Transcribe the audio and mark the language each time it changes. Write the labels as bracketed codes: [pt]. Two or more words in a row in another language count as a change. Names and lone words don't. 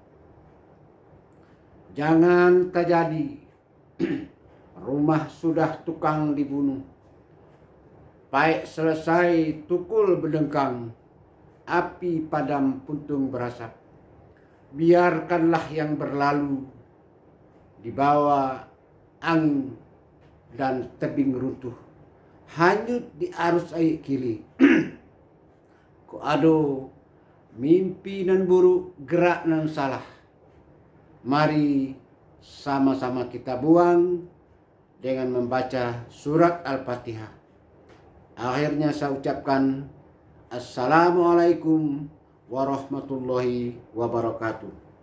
[id] Jangan terjadi rumah sudah tukang dibunuh, baik selesai tukul berdengkang, api padam puntung berasap. Biarkanlah yang berlalu dibawa angin dan tebing runtuh. hanyut di arus air kili. [min] Ko ado mimpi nan buruk, gerak nan salah. [id] Mari sama-sama kita buang dengan membaca surat Al-Fatihah. Akhirnya saya ucapkan [ar] Assalamualaikum warahmatullahi wabarakatuh.